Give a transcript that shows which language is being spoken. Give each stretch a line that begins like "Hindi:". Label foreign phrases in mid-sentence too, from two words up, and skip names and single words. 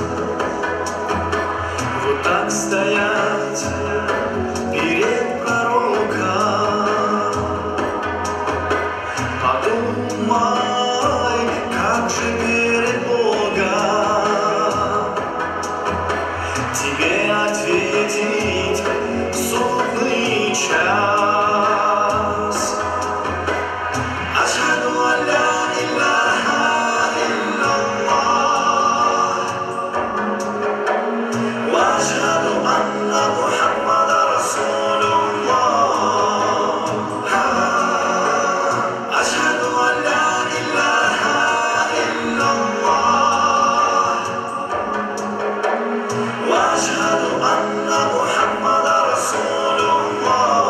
Russian: вот так стоять перед пророком, подумай, как же перед Богом тебе ответить в судный час.
Arabic: أشهد أن لا إله إلا الله وأشهد أن محمدا رسول الله. أشهد أن لا إله إلا الله وأشهد أن محمدا رسول الله.